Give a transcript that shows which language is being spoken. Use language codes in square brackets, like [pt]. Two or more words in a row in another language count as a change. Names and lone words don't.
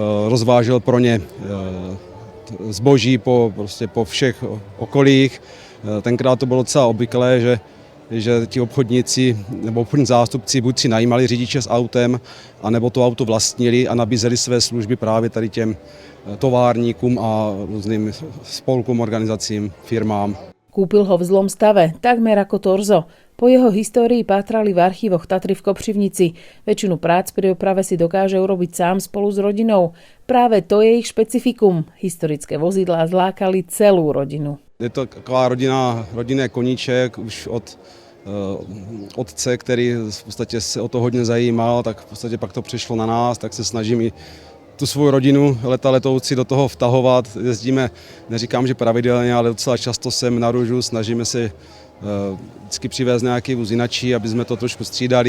[cs] Rozvážel pro ně zboží po všech okolích. Tenkrát to bylo docela obvyklé, že ti obchodníci nebo obchodní zástupci buď si najímali řidiče s autem, anebo to auto vlastnili a nabízeli své služby právě tady těm továrníkům a různým spolkům, organizacím, firmám. [sk] Kúpil ho v zlom stave, takmer ako torzo. Po jeho histórii pátrali v archívoch Tatry v Kopřivnici. Väčšinu prác pri oprave si dokáže urobiť sám spolu s rodinou. Práve to je ich špecifikum. Historické vozidlá zlákali celú rodinu. [cs] Je to taková rodinný koníček už od otce, který v podstatě se o to hodně zajímal, tak v podstatě pak to přišlo na nás, tak se snažím i tu svou rodinu letoucí do toho vtahovat. Jezdíme, neříkám, že pravidelně, ale docela často sem na Růžu, snažíme se vždycky přivést nějaký vůz jinačí, aby jsme to trošku střídali.